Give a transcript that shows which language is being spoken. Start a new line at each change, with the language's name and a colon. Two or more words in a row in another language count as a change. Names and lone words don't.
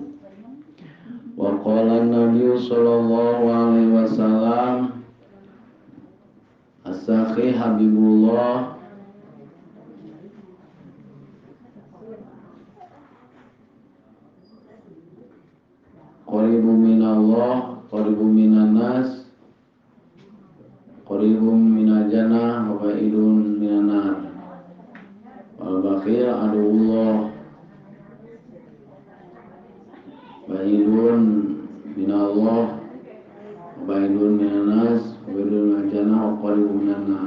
Arabic: وقال النبي صلى الله عليه وسلم السخي حبيب الله قريب من الله قريب من الناس قريب من الجنة وبعيد من النار والبخيل عدو الله بعيد من الله وبعيد من الناس وبعيد من الجنة وقريب من النار.